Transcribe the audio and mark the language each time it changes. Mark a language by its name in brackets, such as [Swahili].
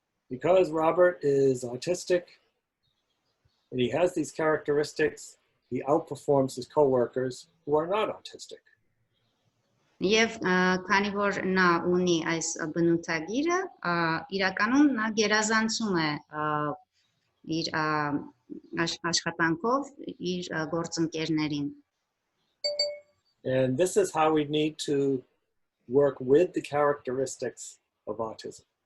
[English] Because Robert is autistic and he has these characteristics, he outperforms his coworkers who are not autistic. [Armenian] Եվ քանի որ նա ունի այս բնութագիրը, իրականում նա գերազանցում է իր աշխատանքով իր գործընկերներին։ [English] And this is how we need to work with the characteristics of autism.